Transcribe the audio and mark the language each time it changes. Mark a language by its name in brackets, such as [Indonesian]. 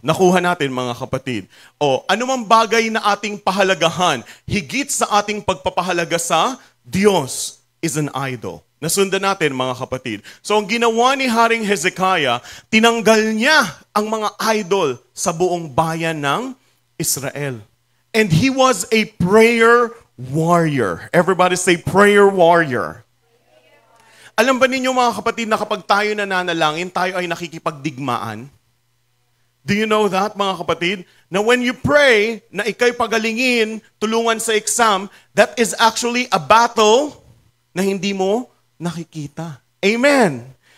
[Filipino] Nakuha natin mga kapatid. O anumang bagay na ating pahalagahan, higit sa ating pagpapahalaga sa Diyos, [English] is an idol. [Filipino] Nasundan natin mga kapatid. So ang ginawa ni Haring Hezekiah, tinanggal niya ang mga idol sa buong bayan ng Israel. [English] And he was a prayer warrior. Everybody say prayer warrior. [Filipino] Alam ba ninyo mga kapatid na kapag tayo nananalangin, tayo ay nakikipagdigmaan? [English] Do you know that [Filipino] mga kapatid? Na [English] when you pray [Filipino] na ikay pagalingin, tulungan sa exam, [English] that is actually a battle [Filipino] na hindi mo nakikita. Amen.